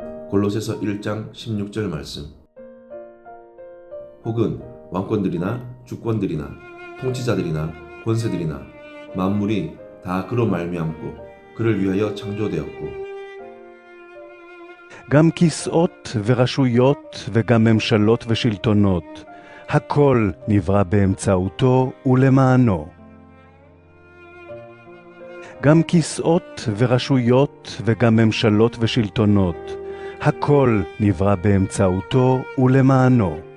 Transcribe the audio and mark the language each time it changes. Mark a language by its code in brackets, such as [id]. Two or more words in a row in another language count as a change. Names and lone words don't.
[ko] 골로새서 1장 16절 말씀. 혹은 왕권들이나 주권들이나 통치자들이나 권세들이나 만물이 다 그로 말미암고 그를 위하여 창조되었고 [he] גם כיסאות ורשויות וגם ממשלות ושלטונות, הכל נברא באמצעותו ולמענו. גם כיסאות ורשויות וגם ממשלות ושלטונות, הכל נברא באמצעותו ולמענו.